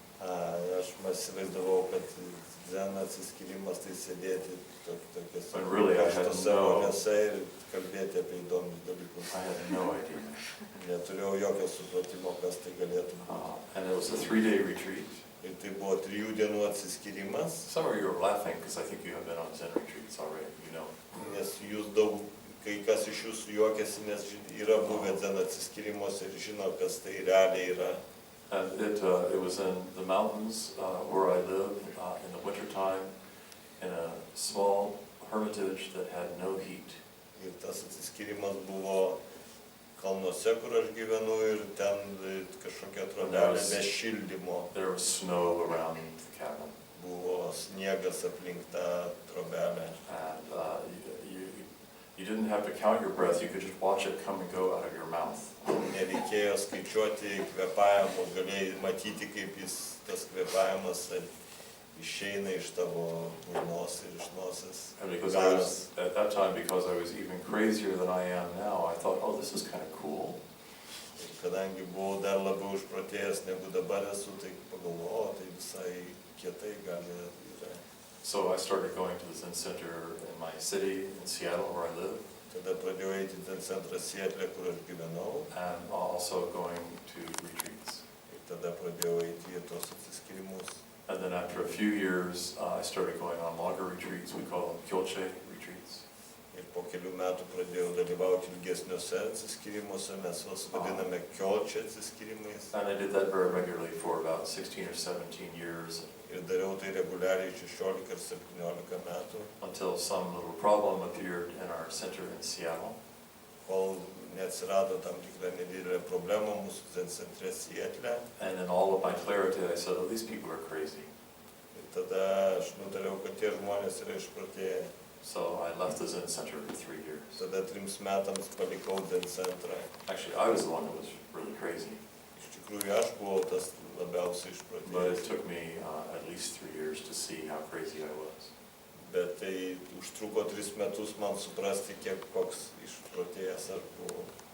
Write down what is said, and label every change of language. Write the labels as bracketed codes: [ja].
[lt] Aš įsivaizdavau, kad Zen atsiskyrimas tai sėdėti tokiuose karštose voniose ir kalbėti apie įdomius dalykus. [en] I had no idea. [lt] Neturėjau jokio supratimo, kas tai galėtų būti. [en] And it was a 3-day retreat. [lt] Ir tai buvo 3 dienų atsiskyrimas, [en] Some of you are laughing because I think you have been on Zen retreats already, you know. [lt] nes jūs daug, kai kas iš jūsų juokiasi, nes yra buvę Zen atsiskirimuose ir žino, kas tai realiai yra. [en] And it was in the mountains where I live in the wintertime in a small hermitage that had no heat. [lt] Ir tas atsiskyrimas buvo kalnuose, kur aš gyvenu, ir ten kažkokia trobelė be šildymo. [en] There was snow around the cabin. [lt] Buvo sniegas aplink tą trobelę. [en] And you didn't have to count your breath, you could just watch it come and go out of your mouth. [lt] Nereikėjo skaičiuoti kvėpavimo, galėjai matyti, kaip tas kvėpavimas išeina iš tavo burnos ir iš nosies. [en] And because I was, at that time, because I was even crazier than I am now, I thought, oh, this is kind of cool. [lt] Ir kadangi buvau dar labiau išprotėjęs negu dabar esu, tai pagalvojau, tai visai kietai gali yra. [en] So I started going to the Zen Center in my city, in Seattle, where I live, [lt] Tada pradėjau eiti į Zen centrą Sietle, kur aš gyvenau, [en] and also going to retreats. [lt] ir tada pradėjau eiti į tos atsiskyrimus. [en] And then after a few years, I started going on longer retreats. We call them Kyoche retreats. [lt] Ir po kelių metų pradėjau dalyvauti ilgesniuose atsiskyrimuose, mes juos vadiname Kyoche atsiskyrimais. [en] And I did that very regularly for about 16 or 17 years [lt] Ir dariau tai reguliariai 16 ar 17 metų, [en] until some little problem appeared in our center in Seattle. [lt] kol neatsirado tam tikrą nedidelę problemą mūsų Zen centre Sietle. [en] And in all of my clarity, I said, oh, these people are crazy. [lt] Ir tada aš nutariau, kad tie žmonės yra išprotėję. [en] So I left the Zen Center for 3 years. [lt] Tada 3 metams palikau Zen centrą. [en] Actually, I was the one who was really crazy, [lt] Iš tikrųjų, aš buvau tas labiausiai [en] but it [lt] išprotėjęs. [en] took me at least 3 years to see how crazy I was. [lt] Bet tai užtruko 3 metus man suprasti, koks išprotėjęs aš buvau.